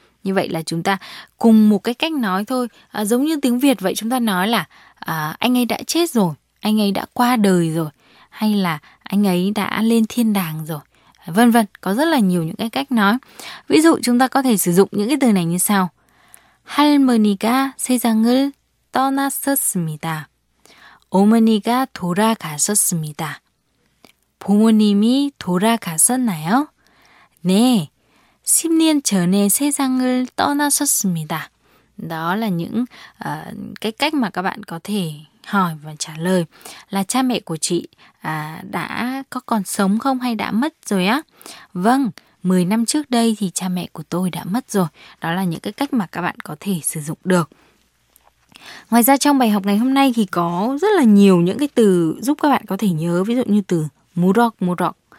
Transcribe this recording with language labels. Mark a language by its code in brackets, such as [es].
[vi] Như vậy là chúng ta cùng một cái cách nói thôi, giống như tiếng Việt vậy, chúng ta nói là anh ấy đã chết rồi, anh ấy đã qua đời rồi, hay là anh ấy đã lên thiên đàng rồi, vân vân. Có rất là nhiều những cái cách nói. Ví dụ chúng ta có thể sử dụng những cái từ này như sau. [ko] 할머니가 세상을 떠났었습니다. 어머니가 돌아가셨습니다. 부모님이 돌아가셨나요? 네, 10년 전에 세상을 떠나셨습니다. [vi] Đó là những cái cách mà các bạn có thể hỏi và trả lời là cha mẹ của chị đã có còn sống không hay đã mất rồi á? Vâng, 10 năm trước đây thì cha mẹ của tôi đã mất rồi. Đó là những cái cách mà các bạn có thể sử dụng được. Ngoài ra trong bài học ngày hôm nay thì có rất là nhiều những cái từ giúp các bạn có thể nhớ, ví dụ như từ murok murok.